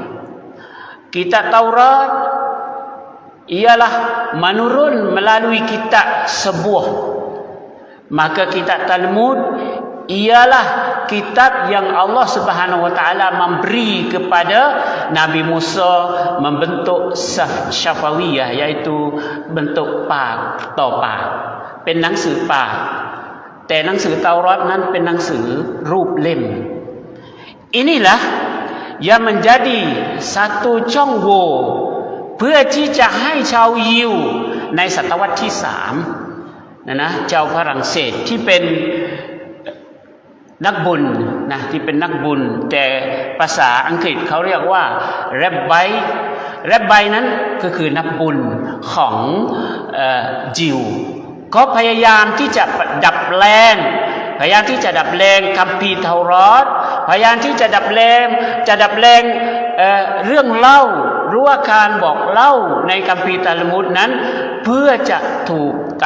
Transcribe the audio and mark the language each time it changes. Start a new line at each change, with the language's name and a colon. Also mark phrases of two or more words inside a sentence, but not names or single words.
Malay: Kitab Taurat ialah menurun melalui kitab sebuah. Maka kitab Talmud ialah kitab yang
Arabic: الله سبحانه وتعالى
Malay: memberi kepada Nabi Musa membentuk Syafawiyah, iaitu bentuk
Thai: ปากต่อปาก เป็นหนังสือปาก แต่หนังสือเตารอดนั้นเป็นหนังสือรูปเล่ม
Malay: Inilah yang menjadi satu
Thai: ช่องโหว่เพื่อที่จะให้ชาวยิวในศตวรรษที่3นะชาวฝรั่งเศสที่เป็น นักบุญนะที่เป็นนักบุญแต่ภาษาอังกฤษเขาเรียกว่าแรบไบนั้นก็คือนักบุญของยิวก็พยายามที่จะดัดแปลงคัมภีร์เทารอดพยายามที่จะดัดแปลงเรื่องเล่าหรือว่าการบอกเล่าในคัมภีร์ตัลมุดนั้นเพื่อจะถูก